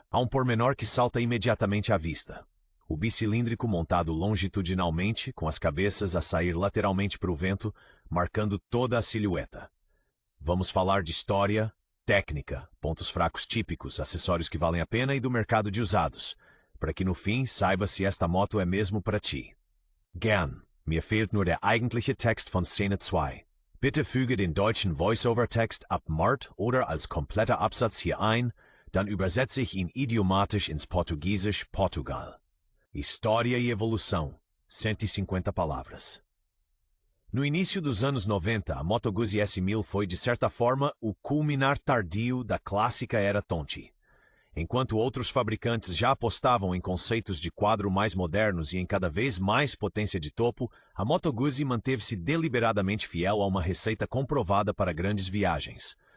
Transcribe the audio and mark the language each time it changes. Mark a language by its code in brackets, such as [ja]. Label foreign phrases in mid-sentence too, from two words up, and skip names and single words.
[pt] Há um pormenor que salta imediatamente à vista. O bicilíndrico montado longitudinalmente, com as cabeças a sair lateralmente para o vento, marcando toda a silhueta. Vamos falar de história, técnica, pontos fracos típicos, acessórios que valem a pena e do mercado de usados, para que no fim saiba se esta moto é mesmo para ti. [de] Gern, mir fehlt nur der eigentliche Text von Szene 2. Bitte füge den deutschen Voice-Over-Text ab Mart oder als kompletter Absatz hier ein, dann übersetze ich ihn idiomatisch ins Portugiesisch Portugal. [pt] História e evolução, 150 palavras. No início dos anos 90, a Moto Guzzi S1000 foi, de certa forma, o culminar tardio da clássica era Tonti. Enquanto outros fabricantes já apostavam em conceitos de quadro mais modernos e em cada vez mais potência de topo, a Moto Guzzi manteve-se deliberadamente fiel a uma receita comprovada para grandes viagens.